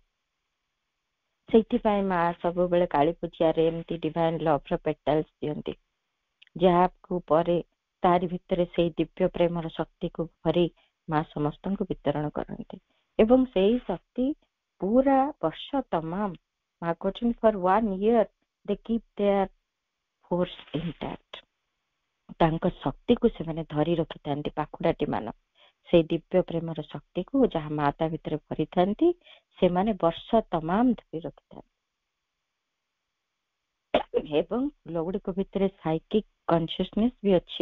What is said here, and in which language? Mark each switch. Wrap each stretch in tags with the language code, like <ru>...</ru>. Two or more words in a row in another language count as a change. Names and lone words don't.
<or>ସେଇଥିପାଇଁ ମା ସବୁବେଳେ କାଳୀ ପୂଜାରେ ଏମିତି</or> <en>divine love petals</en> <or>ଦିଅନ୍ତି, ଯାହାକୁ ପରେ ତାରି ଭିତରେ ସେଇ ଦିବ୍ୟ ପ୍ରେମର ଶକ୍ତିକୁ ଭରି ମା ସମସ୍ତଙ୍କୁ ବିତରଣ କରନ୍ତି। ଏବଂ ସେଇ ଶକ୍ତି ପୁରା ବର୍ଷ ତମାମ ମା କହୁଛନ୍ତି</or> <en>for 1 year they keep their force intact.</en> <or>ତାଙ୍କ ଶକ୍ତିକୁ ସେମାନେ ଧରି ରଖିଥାନ୍ତି, ପାଖୁଡାଟି ମାନ ସେଇ ଦିବ୍ୟ ପ୍ରେମର ଶକ୍ତିକୁ ଯାହା ମା ତା ଭିତରେ ଭରିଥାନ୍ତି ସେମାନେ ବର୍ଷ ତମାମ ଧରି ରଖିଥାନ୍ତି। ଏବଂ ଫୁଲ ଗୁଡିକ ଭିତରେ</or> <en>psychic consciousness</en> <or>ବି ଅଛି।</or>